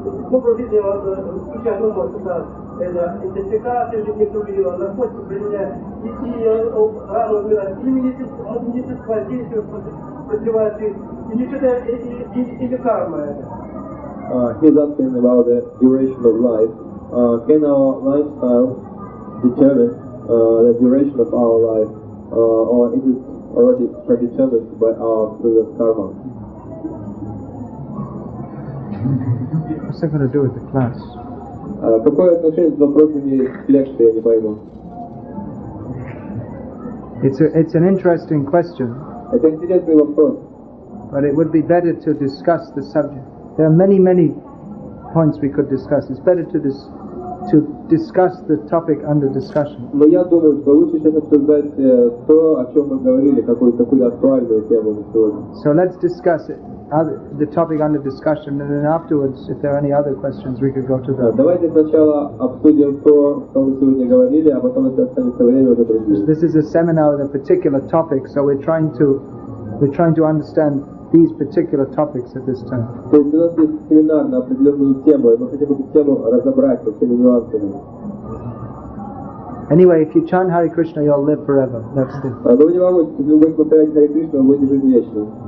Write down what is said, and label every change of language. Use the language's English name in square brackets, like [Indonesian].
[Russian] Образ жизни включая это интоксикация, жизнетурия, наркотики, применяя, и рано умирать, или медицинское воздействие продлевает жизнь, или что-то, или карма это. [English] He's asking about the duration of life. Can our lifestyle determine the duration of our life, or is it already predetermined by our previous karma? What's that going to do with the class? [Russian] Какое отношение с вопросами к лекции, я не пойму. [English] It's an interesting question. [Russian] Это интересный вопрос. [English] But it would be better to discuss the subject. There are many points we could discuss. It's better to discuss the topic under discussion. [Russian] Но я думаю, что лучше сейчас обсуждать то, о чем мы говорили, какую-то актуальную тему на сегодня. [English] So let's discuss it, the topic under discussion, and then afterwards, if there are any other questions, we could go to that. [Russian] Давайте сначала обсудим то, что мы сегодня говорили, а потом, если останется время, уже другие. [English] This is a seminar with a particular topic, so we're trying to understand these particular topics at this time. [Russian] То есть у нас есть семинар на определенную тему, и мы хотим эту тему разобрать со всеми нюансами. [English] Anyway, if you chant Hare Krishna, you'll live forever. That's the. [Russian] Но вы не волнуйтесь, если вы будете повторять Харе Кришну, вы будете жить вечно.